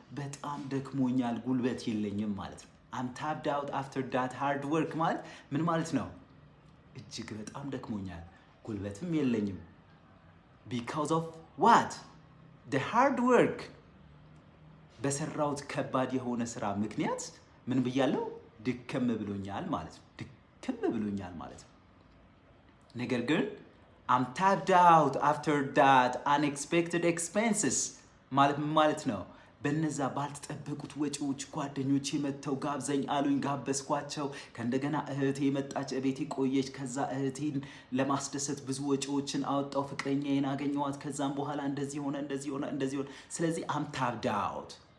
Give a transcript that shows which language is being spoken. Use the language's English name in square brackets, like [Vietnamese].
[Amharic] በጣም ደክሞኛል፣ ጉልበት የለኝም ማለት ነው። [English] I'm tapped out after that hard work [Amharic] ማለት ምን ማለት ነው? እጅግ በጣም ደክሞኛል፣ ጉልበትም የለኝም። [English] Because of what? The hard work. [Amharic] በሰራሁት ከባድ የሆነ ስራ ምክንያት ምን ብያለሁ? ድክም ብሎኛል ማለት ነው። ድክም ብሎኛል ማለት ነው። ነገር ግን [English] I'm tapped out after that unexpected expenses [Amharic] ማለት ነው። በነዛ ባልተጠበቁት ወጪዎች ጓደኞቼ መጥተው ጋብዘኝ አሉኝ፣ ጋበዝኳቸው። ከእንደገና እህቴ መጣች፣ እቤቴ ቆየች። ከዛ እህቴን ለማስደሰት ብዙ ወጪዎችን አወጣው። ፍቅረኛዬን አገኘኋት። ከዛም በኋላ እንደዚህ ሆነ። ስለዚህ [English] I'm tapped out.